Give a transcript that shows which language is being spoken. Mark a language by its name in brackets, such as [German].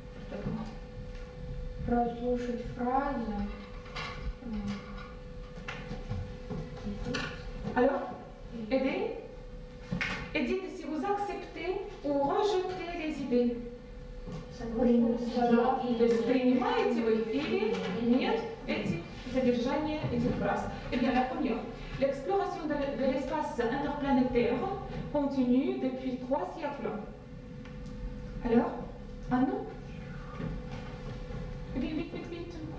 [French] D'accord. [Russian] Прослушать фразы. [French] Alors, aidez. Et dites si vous acceptez ou rejetez les idées. [Russian] Принимаете вы или нет эти содержания этих фраз? [French] Eh bien, la première. L'exploration de l'espace interplanétaire continue depuis 3 siècles. Alors, Anne? Eh bien, vite, vite, vite.